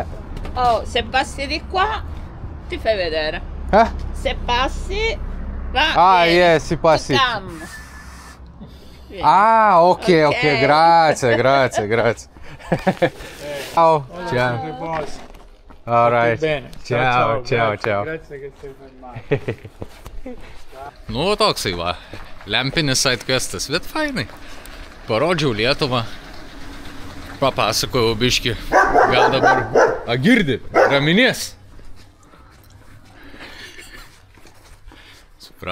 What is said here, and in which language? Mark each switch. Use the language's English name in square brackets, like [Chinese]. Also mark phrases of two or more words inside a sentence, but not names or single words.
[Italian] Oh, se passi di qua, ti fai vedere. Ah, Se passi, va. vieni. yeah, si passi. [English] To come. Vieni. Ah, ok, Ok. [Italian] grazie. Ciao. Che posto. [English] All right. [Italian] Bene. Ciao. Grazie che sei fermato. [Lithuanian] Nu, toksai va. Lempinis sidequestas, bet fainai. Parodžiau Lietuvą. Papasakojau biškį. Gal dabar. Girdi, raminės. Suprat.